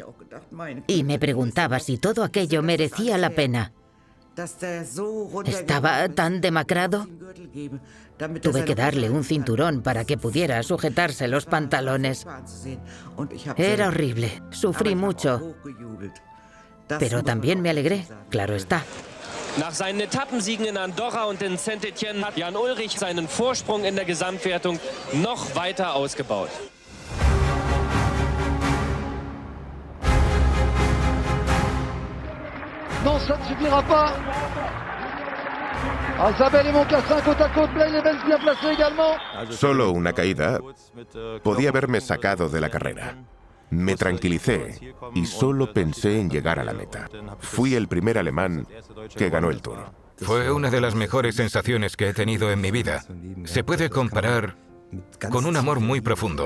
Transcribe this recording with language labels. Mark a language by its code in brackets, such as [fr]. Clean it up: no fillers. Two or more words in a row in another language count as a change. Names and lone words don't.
[es] Y me preguntaba si todo aquello merecía la pena. Estaba tan demacrado. Tuve que darle un cinturón para que pudiera sujetarse los pantalones. Era horrible. Sufrí mucho. Pero también me alegré, claro está. [de] Nach seinen Etappensiegen in Andorra und in Saint-Étienne hat Jan Ullrich seinen Vorsprung in der Gesamtwertung noch weiter ausgebaut. [fr] Non, ça ne suffira pas. Isabelle et Moncassin côte à côte, Blaine Evans bien placé également. [es] Solo una caída podía haberme sacado de la carrera. Me tranquilicé y solo pensé en llegar a la meta. Fui el primer alemán que ganó el Tour. Fue una de las mejores sensaciones que he tenido en mi vida. Se puede comparar con un amor muy profundo.